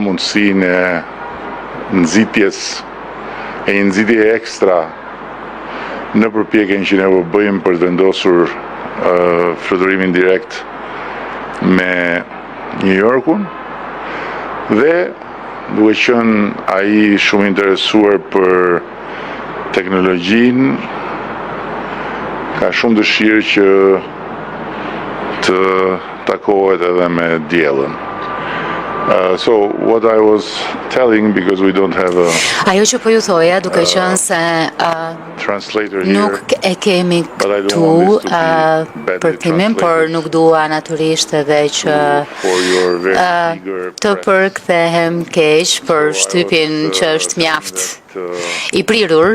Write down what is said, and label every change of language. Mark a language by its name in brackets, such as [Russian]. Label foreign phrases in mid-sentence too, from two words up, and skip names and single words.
[Albanian] mundësinë e nxitjes e një nxitje ekstra në përpjekjen që ne po bëjmë për të vendosur fluturimin direkt me New Yorkun, dhe duke qenë ai shumë interesuar për teknologjinë, ka shumë dëshirë që të takohet edhe me diellën. [English] So what I was telling, because we don't have a [Albanian] ajo që po ju thoja, duke qenë se [English] translator here, [Albanian] nuk e kemi këtu përkthimin, por nuk dua natyrisht edhe që të përkthehem keq për shtypin që është mjaft i prirur.